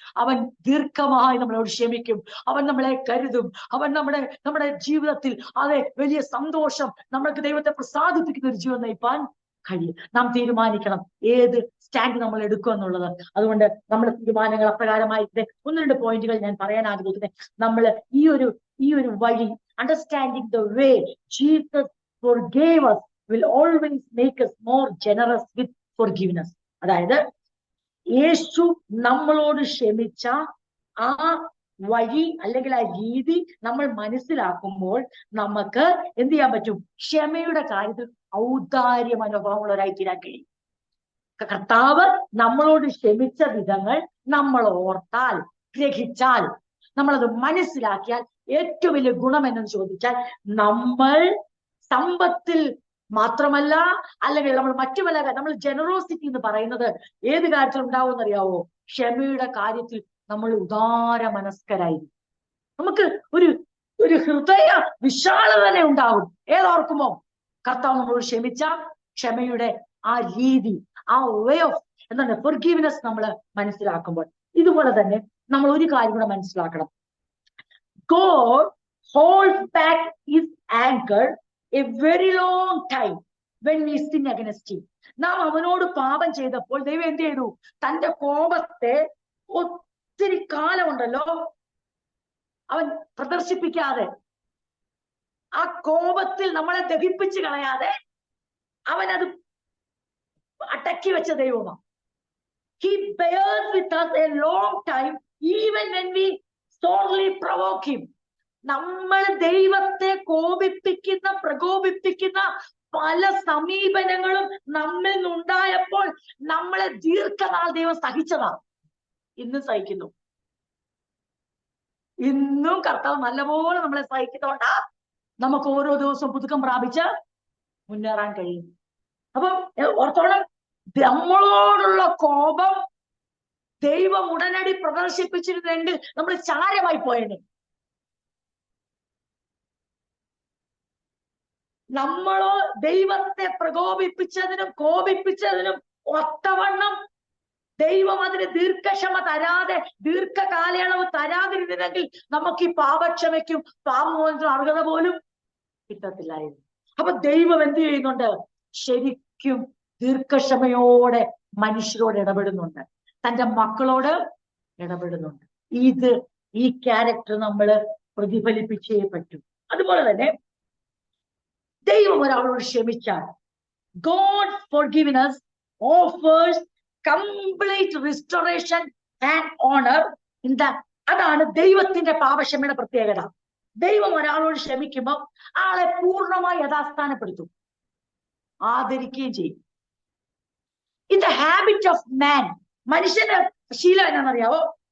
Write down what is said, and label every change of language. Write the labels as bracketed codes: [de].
[ml] അവൻ ദീർഘമായി നമ്മളോട് ക്ഷമിക്കും. അവൻ നമ്മളെ കരുതും. അവൻ നമ്മുടെ ജീവിതത്തിൽ വലിയ സന്തോഷം, നമ്മൾക്ക് ദൈവത്തെ പ്രസാദിപ്പിക്കുന്ന ഒരു ജീവിതം നയിപ്പാൻ കഴിയും. നാം തീരുമാനിക്കണം ഏത് സ്റ്റാൻഡ് നമ്മൾ എടുക്കുക എന്നുള്ളത്. അതുകൊണ്ട് നമ്മുടെ തീരുമാനങ്ങൾ അപ്രകാരമായിട്ട് 1-2 പോയിന്റുകൾ ഞാൻ പറയാൻ ആഗ്രഹിക്കുന്നത്. നമ്മൾ ഈ ഒരു വഴി, [en] Understanding the way Jesus forgave us will always make us more generous with forgiveness. [ml] അതായത് യേശു നമ്മളോട് ക്ഷമിച്ച ആ വഴി അല്ലെങ്കിൽ ആ രീതി നമ്മൾ മനസ്സിലാക്കുമ്പോൾ നമുക്ക് എന്ത് ചെയ്യാൻ പറ്റും? ക്ഷമയുടെ കാര്യത്തിൽ ഔദാര്യ മനോഭാവമുള്ളവരായി തീരാൻ കഴിയും. കർത്താവ് നമ്മളോട് ക്ഷമിച്ച വിധങ്ങൾ നമ്മൾ ഓർത്താൽ, ഗ്രഹിച്ചാൽ, നമ്മളത് മനസ്സിലാക്കിയാൽ ഏറ്റവും വലിയ ഗുണം എന്നു ചോദിച്ചാൽ, നമ്മൾ സമ്പത്തിൽ മാത്രമല്ല, അല്ലെങ്കിൽ നമ്മൾ മറ്റുമല്ല, നമ്മൾ ജനറോസിറ്റി എന്ന് പറയുന്നത് ഏത് കാര്യത്തിൽ ഉണ്ടാവുമെന്നറിയാവോ? ക്ഷമയുടെ കാര്യത്തിൽ നമ്മൾ ഉദാര മനസ്കരായിരിക്കും. നമുക്ക് ഒരു ഹൃദയ വിശാലത തന്നെ ഉണ്ടാവും. ഏതോർക്കുമോ? കർത്താവ് നമ്മളോട് ക്ഷമിച്ച ക്ഷമയുടെ ആ രീതി, ആ വേ ഓഫ് എന്താണ് ഫോർഗീവ്നെസ് നമ്മൾ മനസ്സിലാക്കുമ്പോൾ, ഇതുപോലെ തന്നെ നമ്മൾ ഒരു കാര്യം കൂടെ മനസ്സിലാക്കണം. [en] God holds back his anger a very long time when we sin against him. [ml] നാം അവനോട് പാപം ചെയ്തപ്പോൾ ദൈവം എന്ത് ചെയ്തു? തന്റെ കോപത്തെ ഒത്തിരി കാലമുണ്ടല്ലോ അവൻ പ്രദർശിപ്പിക്കാതെ, ആ കോപത്തിൽ നമ്മളെ ദഹിപ്പിച്ച് കളയാതെ അവനത് അടക്കി വെച്ച ദൈവമാണ്. [en] He bears with us a long time even when we sorely provoke him. [ml] നമ്മൾ ദൈവത്തെ പ്രകോപിപ്പിക്കുന്ന പല സമീപനങ്ങളും നമ്മിൽ നിന്നുണ്ടായപ്പോൾ നമ്മളെ ദീർഘനാൾ ദൈവം സഹിച്ചതാ. ഇന്നും സഹിക്കുന്നു. ഇന്നും കർത്താവ് നല്ലപോലെ നമ്മളെ സഹിക്കുന്നതുകൊണ്ടാ നമുക്ക് ഓരോ ദിവസവും പുതുക്കം പ്രാപിച്ച് മുന്നേറാൻ കഴിയും. അപ്പം ഓർത്തോളം, നമ്മളോടുള്ള കോപം ദൈവം ഉടനടി പ്രദർശിപ്പിച്ചിരുന്നെങ്കിൽ നമ്മൾ ചാരമായി പോയേനെ. നമ്മളോ ദൈവത്തെ പ്രകോപിപ്പിച്ചതിനും കോപിപ്പിച്ചതിനും ഒത്തവണ്ണം ദൈവം അതിന് ദീർഘക്ഷമ തരാതെ, ദീർഘകാലയളവ് തരാതിരുന്നെങ്കിൽ നമുക്ക് ഈ പാപക്ഷമയ്ക്കും പാപമോചനത്തിനും അർഹത പോലും കിട്ടത്തില്ലായിരുന്നു. അപ്പൊ ദൈവം എന്ത് ചെയ്യുന്നുണ്ട്? ശരിക്കും ദീർഘക്ഷമയോടെ മനുഷ്യരോട് ഇടപെടുന്നുണ്ട്, തന്റെ മക്കളോട് ഇടപെടുന്നുണ്ട്. ഈ ക്യാരക്ടർ നമ്മൾ പ്രതിഫലിപ്പിച്ചേ പറ്റൂ. അതുപോലെ തന്നെ ദൈവം ഒരാളോട് ക്ഷമിച്ചാൽ, [en] God forgiveness offers complete restoration and honor in that. [ml] അതാണ് ദൈവത്തിന്റെ പാപക്ഷമയുടെ പ്രത്യേകത. ദൈവം ഒരാളോട് ക്ഷമിക്കുമ്പോൾ ആളെ പൂർണ്ണമായി യഥാസ്ഥാനപ്പെടുത്തും, ആദരിക്കുകയും ചെയ്യും. [en] in the habit of man, [ml] മനുഷ്യന്റെ ശീലം എന്നാണെന്നറിയാവോ?